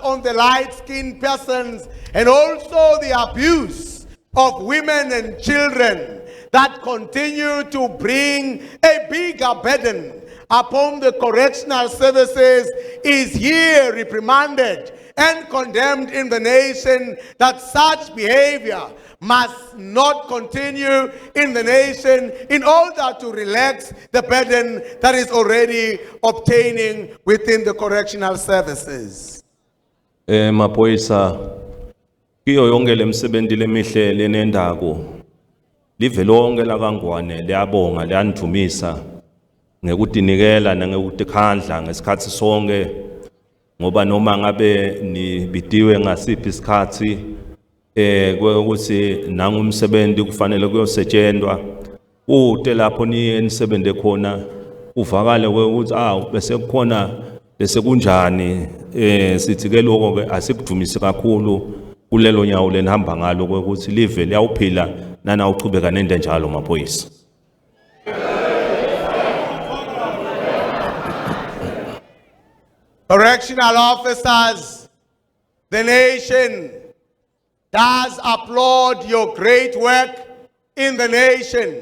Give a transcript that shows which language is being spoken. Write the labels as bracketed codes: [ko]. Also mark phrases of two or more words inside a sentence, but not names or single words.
[en] on the light-skinned persons, and also the abuse of women and children that continue to bring a bigger burden upon the correctional services, is here reprimanded and condemned in the nation, that such behavior must not continue in the nation in order to relax the burden that is already obtaining within the correctional services. [ss] Maphoyisa kiyo yonke lemsebenzi lemihle lenendako live lonke la kaNgwane liyabonga liyanithumisa ngekutinikela nangekutikhandla ngesikhatsi sonke ngoba noma ngabe nibitiwe ngasiphi isikhathi ukuthi nangumsebenzi kufanele kuyosetshenzwa ute lapho nisebenze khona uvakale ukuthi bese kukhona bese kunjani sithi ke lokho ke asikudumisi kakhulu kulelo nyawo lenihamba ngalo ukuthi live liyawuphila nana uchubeka nento njalo maphoyisa. [en] Correctional officers, the nation does applaud your great work in the nation.